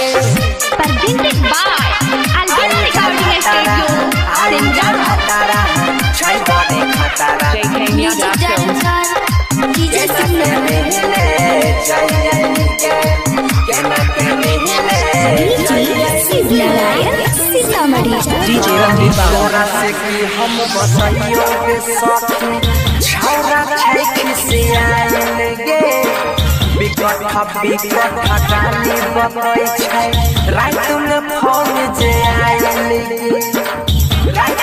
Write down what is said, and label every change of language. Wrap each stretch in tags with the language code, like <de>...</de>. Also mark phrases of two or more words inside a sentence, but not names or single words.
<en>Presented by Albina Recording Studio.</en> <mai>छाई बड़ी खतरा</mai> <en>JK Yadav Films. DJ Ranveer Babu,</en> <mai>तोरा से कि हम बसइयो के सखी छौरा छै खिसियाल गे बिकट गाली बतै छै रात में फोन जे आयल गे रात</mai>